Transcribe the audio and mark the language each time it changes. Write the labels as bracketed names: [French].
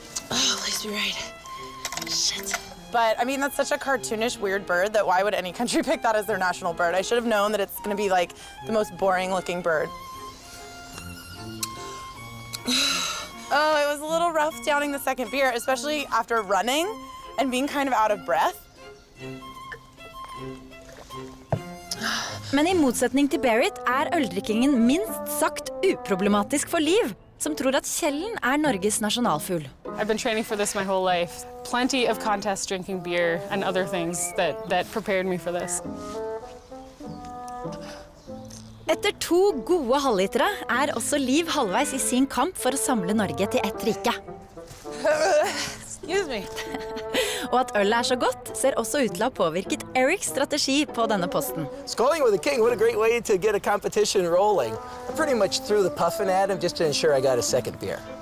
[English] Oh, please be right. Shit. But I mean, that's such a cartoonish, weird bird that why would any country pick that as their national bird? I should have known that it's gonna be like the most boring looking bird. Oh, it was a little rough downing the second beer, especially after running and being kind of out of breath. [Norwegian] Men I motsetning til Berit øldrikkingen minst sagt uproblematisk for Liv, som tror at kjellen Norges nasjonalfugl. [English] I've been training for this my whole life. Plenty of contest drinking beer and other things that prepared me for this. [Norwegian] Etter 2 gode halvlitere også Liv halvveis I sin kamp for å samle Norge til ett rike. [English] Excuse me. [Norwegian] Og at ølet så godt, ser også ut til å ha påvirket Erics strategi på denne posten. [English] Skåling with the king, what a great way to get a competition rolling. I pretty much threw the puffin at him just to ensure I got a second beer.